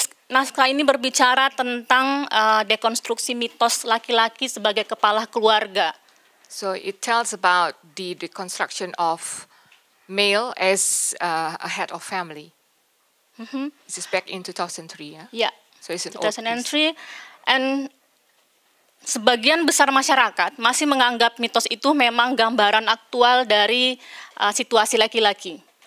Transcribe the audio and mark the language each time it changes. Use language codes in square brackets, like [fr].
[id] Naskah ini berbicara tentang dekonstruksi mitos laki-laki sebagai kepala keluarga. [en] So it tells about the deconstruction of male as a head of family. This is back in 2003, yeah? Yeah, so it's an 2003. [id] And sebagian besar masyarakat masih menganggap mitos itu memang gambaran aktual dari situasi laki-laki.